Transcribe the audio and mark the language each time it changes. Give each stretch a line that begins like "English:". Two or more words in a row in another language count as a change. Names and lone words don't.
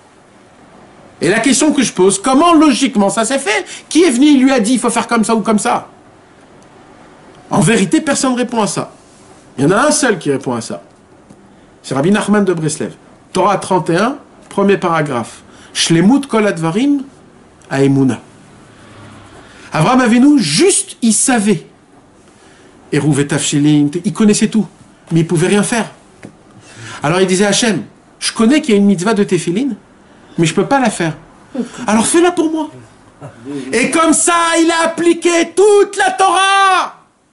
French: Et la question que je pose, comment logiquement ça s'est fait? Qui est venu, il lui a dit, il faut faire comme ça ou comme ça? En vérité, personne ne répond à ça. Il y en a un seul qui répond à ça. C'est Rabbi Nachman de Breslev. Torah 31, premier paragraphe.
Hebrew: שלמות כל הדברים האמונה.
French: Avraham Avinu, juste, il savait.
Hebrew: עירוב תבשילין,
French: il connaissait tout. Mais il ne pouvait rien faire. Alors il disait à Hachem, je connais qu'il y a une mitzvah de tefillin, mais je ne peux pas la faire. Alors fais-la pour moi. Et comme ça, il a appliqué toute la Torah.